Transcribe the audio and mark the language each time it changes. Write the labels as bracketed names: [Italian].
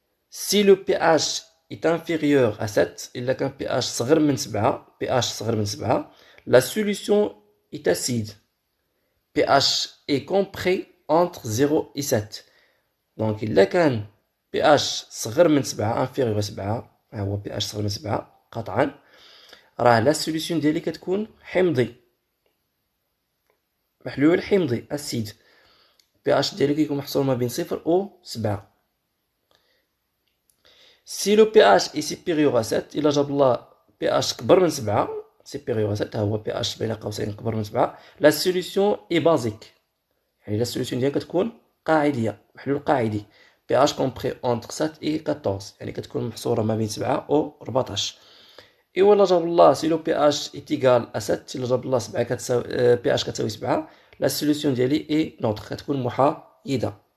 [French] si le pH est inférieur à 7، [Arabic] إلا كان pH صغر من 7، [French] la solution est acide. pH est compris entre 0 et 7. [Arabic] donc إلا كان pH صغر من 7، [French] inférieur à 7، [Arabic] ها هو pH صغر من 7 قطعا، راه [French] لا solution [Arabic] ديالي كتكون حمضي، محلول حمضي اسيد. pH ديالي كيكون محصور ما بين 0 و 7. [French] Si le pH est supérieur à 7، [Arabic] إلا جاب الله pH كبر من 7، [French] سيبيريور ا 7 [Arabic] هو بي اش بين قوسين كبر من 7. [French] لا سوليسيون اي بازيك، [Arabic] يعني لا سوليسيون ديالك كتكون قاعديه، محلول قاعدي. [French] بي اش كومبري اونتر 7 اي 14، [Arabic] يعني كتكون محصوره ما بين 7 و 14. ايوا لا جاب الله [French] سي لو بي اش ايتيغال ا 7، [Arabic] الا جاب الله 7 كتساوي بي اش كتساوي 7، لا سوليسيون ديالي [French] اي نوتر [Arabic] كتكون محايده.